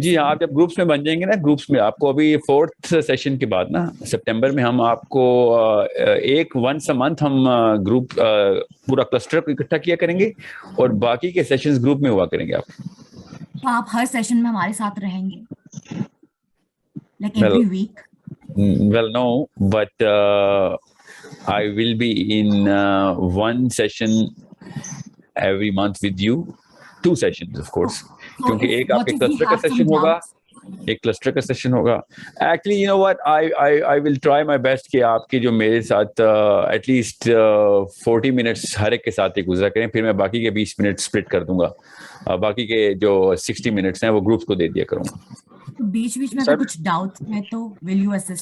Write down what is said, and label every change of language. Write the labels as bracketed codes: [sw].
[hi] जी, आप जब ग्रुप्स में बन जाएंगे ना, ग्रुप्स में आपको अभी 4th सेशन के बाद ना, सितंबर में हम आपको [en] once a month [hi] हम ग्रुप पूरा क्लस्टर को इकट्ठा किया करेंगे, और बाकी के सेशंस ग्रुप में हुआ करेंगे आप। तो आप हर सेशन में हमारे साथ रहेंगे, [en] like every week? Well, no, but I will be in one session every month with you, 2 sessions of course, [hi] क्योंकि एक आपके क्लस्टर का सेशन होगा, एक क्लस्टर का सेशन होगा। [en] Actually, you know what, I will try my best [hi] कि आपके जो मेरे साथ [en] at least 40 minutes [hi] हर एक के साथ ही गुजरा करें, फिर मैं बाकी के 20 मिनट स्प्लिट कर दूंगा, बाकी के जो 60 मिनट्स हैं वो ग्रुप्स को दे दिया करूंगा। बीच में अगर कुछ डाउट है तो [en] Will you assist?